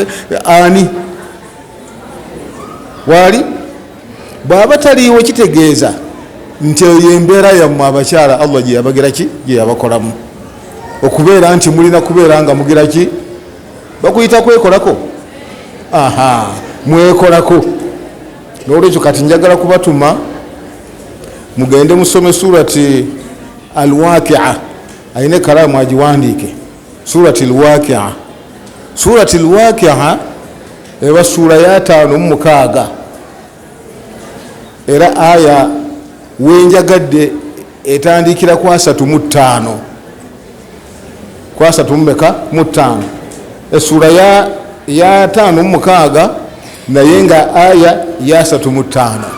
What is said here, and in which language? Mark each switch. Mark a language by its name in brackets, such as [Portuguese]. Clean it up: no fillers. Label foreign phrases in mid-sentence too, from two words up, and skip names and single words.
[Ganda] Ani waali bw'aba taliiwo kitegeeza nti eyo embeera yammwe abakyala Allah gye yabagira ki, gye yabakolamu, okubeera nti mulina kubeera nga mugira ki, bakuyita kwekolako. Aha, mwekolako. N'olwekyo kati njagala kubatuma mugende musome surati Al-Waqi'a, ayine kalamu agiwandiike, surati Al-Waqi'a. Surati Al-Waqi'a eba sura ya 5 era aya wenjagadde etandikira ku 35 esura ya 5 naye nga aya ya 35.